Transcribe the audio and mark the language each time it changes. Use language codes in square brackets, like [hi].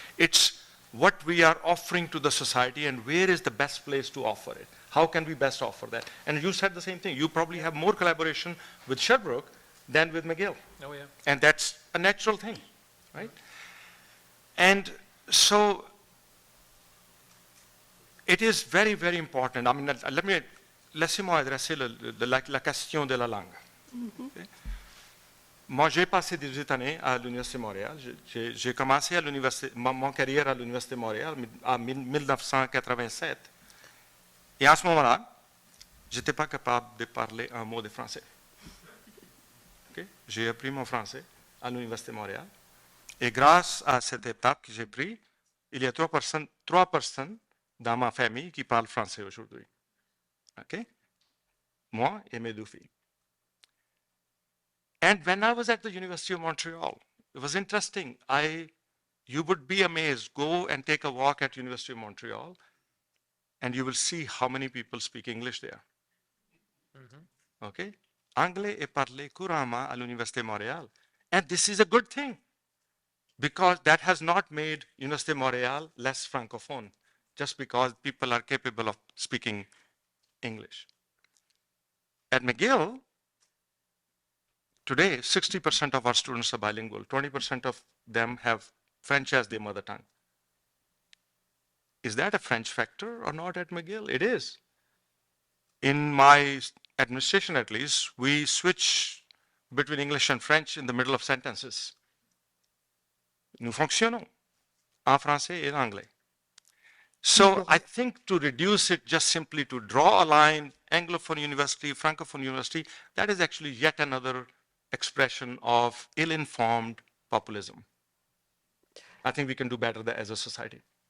[en] It's what we are offering to the society and where is the best place to offer it. How can we best offer that? And you said the same thing. You probably have more collaboration with Sherbrooke than with McGill. Oh, yeah. And that's a natural thing, right? And so it is very, very important. I mean, [fr] laissez-moi adresser la question de la langue. Okay? Moi, j'ai passé 18 années à l'Université de Montréal. J'ai commencé à mon carrière à l'Université de Montréal en 1987. Et à ce moment-là, je n'étais pas capable de parler un mot de français. Okay? J'ai appris mon français à l'Université de Montréal. Et grâce à cette étape que j'ai prise, il y a 3 personnes dans ma famille qui parlent français aujourd'hui. Okay? Moi et mes 2 filles. [en] And when I was at the University of Montreal, it was interesting. You would be amazed. Go and take a walk at University of Montreal, and you will see how many people speak English there. Mm-hmm. Okay? [fr] Anglais est parlé couramment à l'Université de Montréal. [en] And this is a good thing, because that has not made Université de Montréal less francophone, just because people are capable of speaking English. At McGill, today, 60% of our students are bilingual. 20% of them have French as their mother tongue. Is that a French factor or not at McGill? It is. In my administration, at least, we switch between English and French in the middle of sentences. [fr] Nous fonctionnons en français et en anglais. [en] So I think to reduce it just simply to draw a line, Anglophone university, Francophone university, that is actually yet another expression of ill-informed populism. I think we can do better as a society.